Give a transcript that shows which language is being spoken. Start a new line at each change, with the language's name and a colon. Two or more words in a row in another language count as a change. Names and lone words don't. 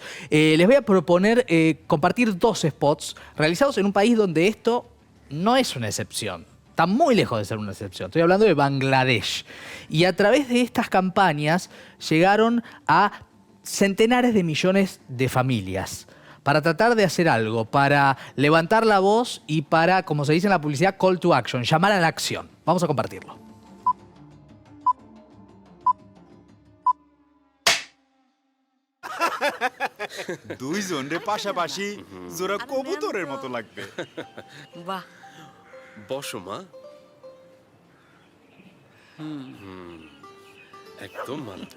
Spanish: Les voy a proponer compartir 2 spots realizados en un país donde esto no es una excepción. Está muy lejos de ser una excepción. Estoy hablando de Bangladesh. Y a través de estas campañas llegaron a centenares de millones de familias para tratar de hacer algo, para levantar la voz y para, como se dice en la publicidad,
English: call to action,
Spanish: llamar a la acción. Vamos a compartirlo.
Bangla: দুইজনরে পাশাপাশি জোড়া কবুতরের মতো লাগবে। বাহ, বসো মা। একদম মানাবে।